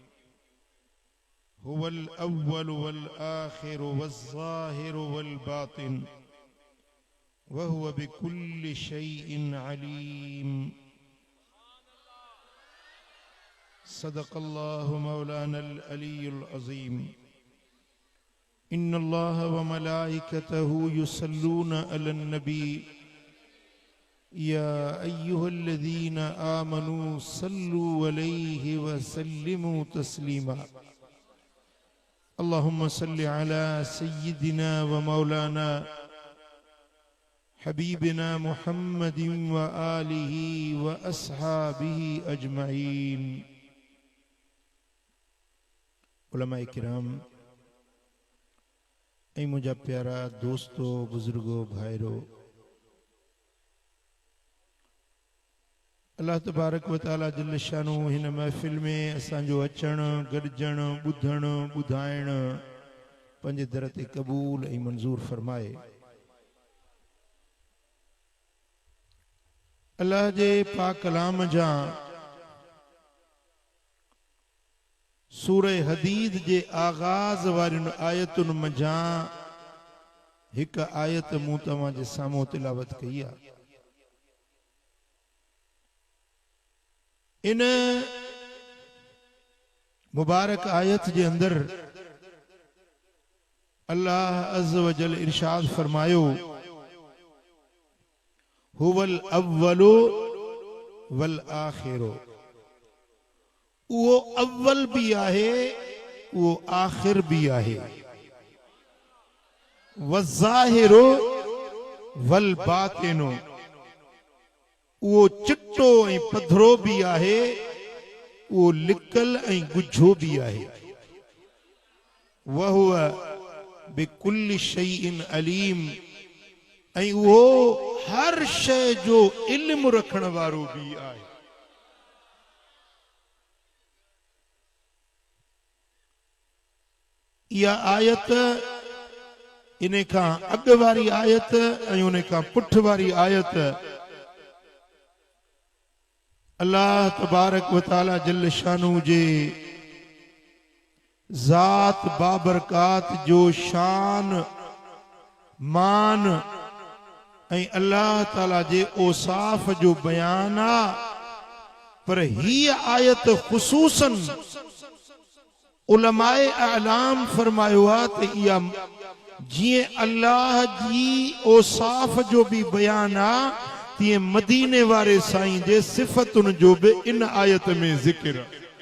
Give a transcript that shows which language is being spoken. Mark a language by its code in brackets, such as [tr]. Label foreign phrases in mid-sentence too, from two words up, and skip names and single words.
[ar] هو الأول والآخر والظاهر والباطن وهو بكل شيء عليم. صدق الله مولانا العلي العظيم. إن الله وملائكته يصلون على النبي يا أيها الذين آمنوا صلوا عليه وسلموا تسليما. اللهم صل على سيدنا ومولانا حبيبنا محمد وآله وأصحابه أجمعين. [sd] उलमाए किराम ऐं मुंहिंजा प्यारा दोस्तो बुजुर्गो भाइरो, अल्लाह तबारक व तआला जल्ल शानो हिन महफ़िल में असांजो अचण गॾजण ॿुधण ॿुधाइण पंहिंजे दर ते क़बूल ऐं मंज़ूर फरमाए। अल्लाह जे पाक कलाम जा सूरह हदीद जे आगाज़ वारियुनि आयतुनि मंझां हिक आयत मूं तव्हां जे साम्हूं तिलावत कई आहे। इन मुबारक आयत जे अंदर अल्लाह अज़्ज़ व जल इरशाद फरमायो, [ar] هو الأول والآخر. [sd] वो अव्वल भी आहे, वो आखिर भी आहे। [ar] والظاهر والباطن. [sd] वो चिट्टो ऐं पधरो भी आहे, वो लिकल ऐं गुझो भी आहे। [ar] وهو بكل شيء عليم. [sd] ऐं वो हर शय जो इल्म रखण वारो भी आहे। इहा आयत इन खां अॻ वारी आयत ऐं उन खां पुठ वारी आयत अल्लाह तबारक व तआला जल शानू जे ज़ात बाबरकात जो शान मान ऐं अल्लाह ताला जे औसाफ जो बयान आहे। पर हीअ आयत ख़ुसूसन उलमाए आलाम फरमायो आहे त इहा जीअं अल्लाह जी औसाफ जो भी बयान आहे, तीअं मदीने वारे साईं जे सिफ़तुनि जो भी इन आयत में ज़िक्र आहे।